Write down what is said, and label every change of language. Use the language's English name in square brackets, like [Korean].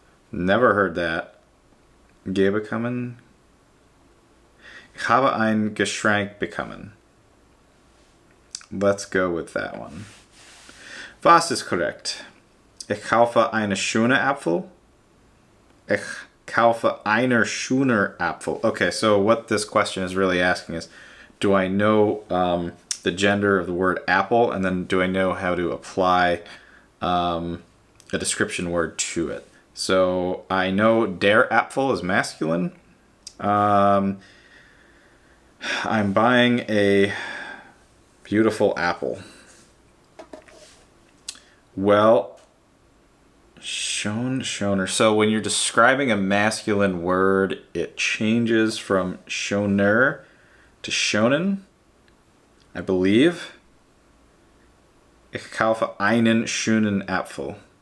[English] Never heard that. [German] Bekommen. Ich habe ein Geschenk bekommen. [English] Let's go with that one. [German] Was ist korrekt? Ich kaufe eine schöne Apfel. Ich kaufe einer schöner Apfel. [English] Okay, so what this question is really asking is, do I know the gender of the word apple, and then do I know how to apply a description word to it? So I know der Apfel is masculine. I'm buying a beautiful apple. [German] Well, schoner. [English] So when you're describing a masculine word, it changes from schoner to schonen, I believe. [German] Ich kaufe einen schönen Apfel.